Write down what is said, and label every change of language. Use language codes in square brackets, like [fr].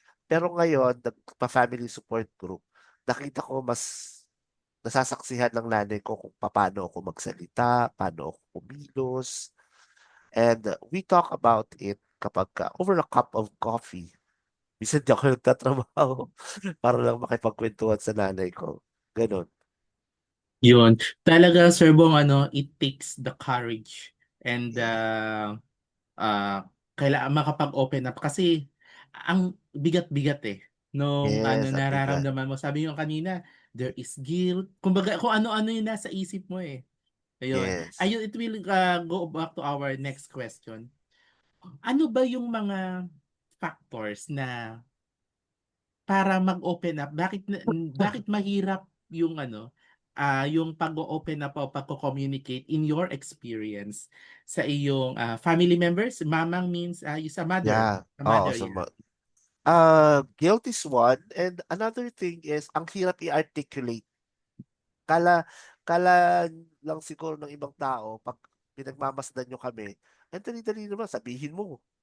[tl] Pero ngayon, nagpa-family support group, nakita ko mas nasasaksihan ng nanay ko kung paano ako magsalita, paano ako kumilos, [en] and we talk about it [tl] kapag [en] over a cup of coffee. [tl] Minsan di ako nagtatrabaho para lang makipagkwentuhan sa nanay ko. Ganon. Yun. [en] Talaga, Sir Bong, it takes the courage and Yeah. [tl] ah kailangan makapag-open up kasi ang bigat-bigat nung Yes, ang bigat. nararamdaman mo. Sabi mo kanina, [en] there is guilt. [tl] Kumbaga, kung ano-ano yung nasa isip mo Ayun. [en] Yes. Ayun, it will go back to our next question. [tl] Ano ba yung mga factors na para mag-open up? Bakit mahirap yung yung pag-open up o pag-communicate [en] in your experience [tl] sa iyong family members? Mamang means yung sa mother. [en] Yeah. [tl] Sa Oo, [en] mother, so yeah. guilt is one, and another thing is [tl] ang hirap i-articulate. Kala kala lang siguro ng ibang tao pag pinagmamasdan nyo kami, ang dali-dali naman sabihin mo.